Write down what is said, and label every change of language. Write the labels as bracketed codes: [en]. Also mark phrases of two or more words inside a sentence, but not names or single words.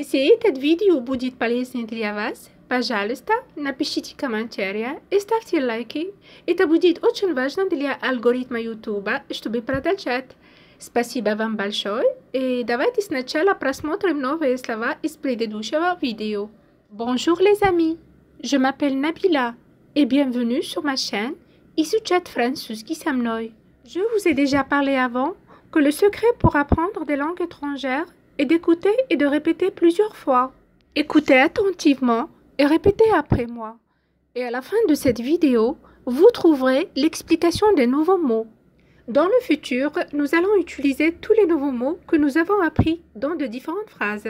[ru] Если это видео будет полезно для вас, пожалуйста, напишите комментарии и ставьте лайки. Это будет очень важно для алгоритма YouTube, чтобы продолжать. Спасибо вам большое, и давайте сначала просмотрим новые слова из предыдущего видео. [fr] Bonjour les amis, je m'appelle Nabila, et bienvenue sur ma chaîne Изучать французский со мной. Je vous ai déjà parlé avant que le secret pour apprendre des langues étrangères est d'écouter et de répéter plusieurs fois. Écoutez attentivement et répétez après moi. Et à la fin de cette vidéo, vous trouverez l'explication des nouveaux mots. Dans le futur, nous allons utiliser tous les nouveaux mots que nous avons appris dans de différentes phrases.